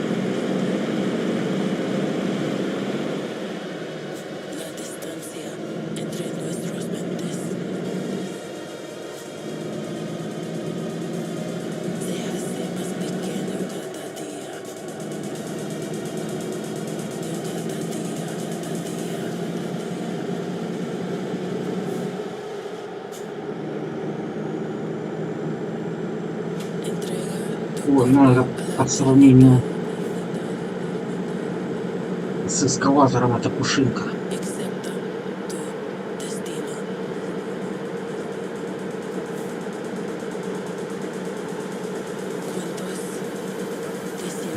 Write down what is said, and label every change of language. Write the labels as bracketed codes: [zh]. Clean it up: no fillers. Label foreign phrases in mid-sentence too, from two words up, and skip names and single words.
[es] La distancia entre nuestras mentes se hace más pequeño cada día. Entrega tu [ru] Ой, ну это по сравнению с эскалатором это пушинка. [es] Acepta tu destino. Cuentos de siempre.